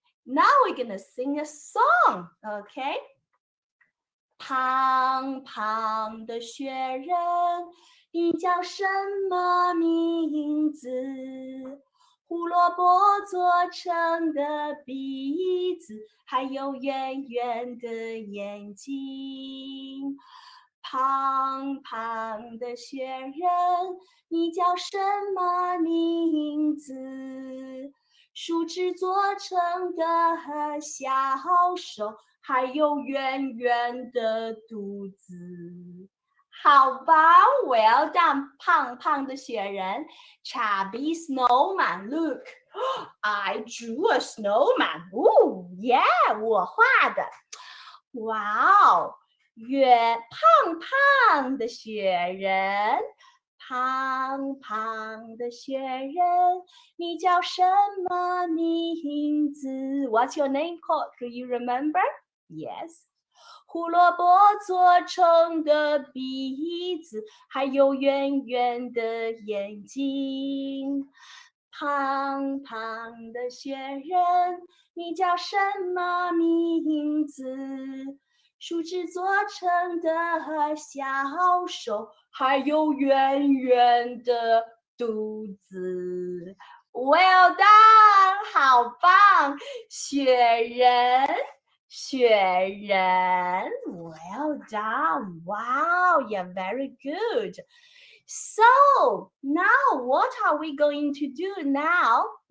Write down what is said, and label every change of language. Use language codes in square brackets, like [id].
[en] Now we're gonna sing a song, okay? [zh] 胖胖的雪人，你叫什么名字？胡萝卜做成的鼻子，还有圆圆的眼睛。胖胖的雪人，你叫什么名字？树枝做成的小手。还有圆圆的肚子好吧 ， [en] Well done， [zh] 胖胖的雪人 ， [en] Chubby snowman. Look, I drew a snowman. Oh, yeah， [zh] 我画的。哇哦，胖胖的雪人，胖胖的雪人，你叫什么名字 ？ [en] What's your name called? Do you remember? Yes. [zh] 胡萝卜做成的鼻子，还有圆圆的眼睛。胖胖的雪人，你叫什么名字？树枝做成的小手，还有圆圆的肚子。 [en] Well done， [zh] 好棒，雪人。雪人 ， [en] Well done! Wow, you're very good. So now, what are we going to do now?